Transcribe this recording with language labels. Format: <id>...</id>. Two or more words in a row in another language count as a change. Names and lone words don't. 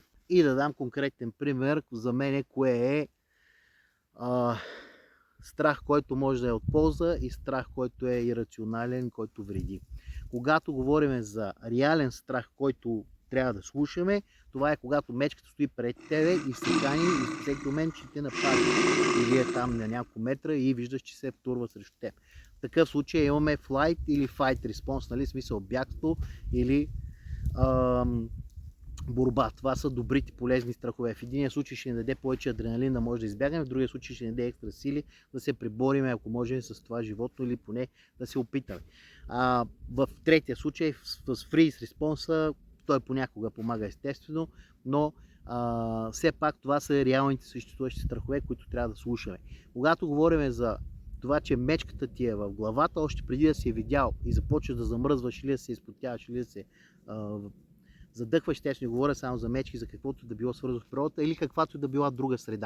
<bg>И да дам конкретен пример за мен, кое е страх, който може да е от полза и страх, който е ирационален, който вреди. Когато говорим за реален страх, който трябва да слушаме, това е когато мечката стои пред тебе и се кани и всеки момент ще те нападе. Или е там на няколко метра и виждаш, че се втурва срещу теб. В такъв случай имаме flight или</bg> <en>fight response,</en> <bg>нали, смисъл бягство или борба. Това са добрите полезни страхове. В единия случай ще ни даде повече адреналин да може да избягаме, в другия случай ще ни даде екстра сили да се преборим, ако може, с това животно или поне да се опитаме. В третия случай, с</bg> <en>freeze response,</en> <bg>той понякога помага естествено, но все пак това са реалните съществуващи страхове, които трябва да слушаме. Когато говорим за това, че мечката ти е в главата, още преди да си е видял и започваш да замръзваш или да се изпотяваш, или да се задъхваш, те ще не говоря само за мечки, за каквото да било свързано с природата или каквато да била друга среда.</bg>